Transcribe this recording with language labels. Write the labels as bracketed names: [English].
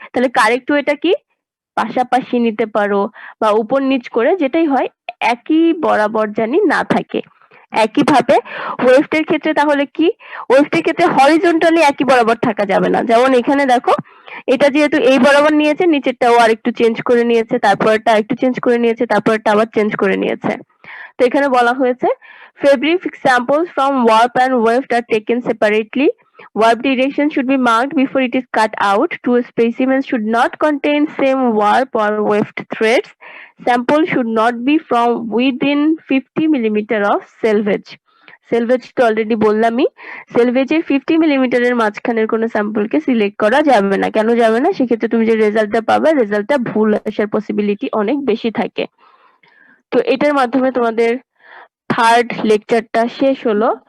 [Bangla] তাহলে কারেক্ট ওয়েটা কি? পাশাপাশি নিতে পারো বা উপর নিচ করে যেটাই হয় একই বরাবর জানি না থাকে। একইভাবে ওয়েফটের ক্ষেত্রে তাহলে কি? ওয়েফটের ক্ষেত্রে হরিজন্টালি একই বরাবর থাকা যাবে না। যেমন এখানে দেখো এটা যেহেতু এই বরাবর নিয়েছে নিচেরটাও আর একটু চেঞ্জ করে নিয়েছে, তারপরটা একটু চেঞ্জ করে নিয়েছে, তারপরটা আবার চেঞ্জ করে নিয়েছে। তো এখানে বলা হয়েছে [English] fabric samples from warp and weft are taken separately. Warp direction should be marked before it is cut out. Two specimens should not contain same warp or weft threads. Sample should not be from within 50 millimeter of selvage. [Bangla] Selvage তো already বললামই, সেলভেজের 50 মিলিমিটারের মাঝখানের কোনো স্যাম্পলকে select করা যাবে না। কেন যাবে না? সেক্ষেত্রে তুমি যে রেজাল্টটা পাবে রেজাল্টটা ভুল আসার পসিবিলিটি অনেক বেশি থাকে। তো এটার মাধ্যমে তোমাদের 3rd লেকচারটা শেষ হলো।